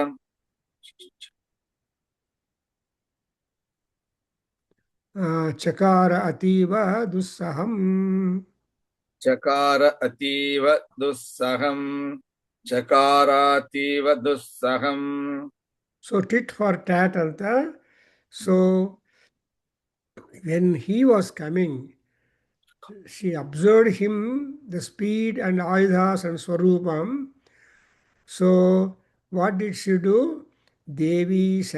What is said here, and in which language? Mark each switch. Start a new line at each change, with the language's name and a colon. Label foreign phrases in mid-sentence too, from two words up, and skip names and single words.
Sanskrit: ಚಕಾರ ಅತೀವ ದುಸ್ಸಹಂ ಚಕಾರ ಅತೀವ ದುಸ್ಸಹಂ ಚಕಾರಾತೀವ ದುಸ್ಸಹಂ.
English: So tit for tat anta. So when he was coming, she observed him, the speed and ayudhas and swarupam. So what did she do?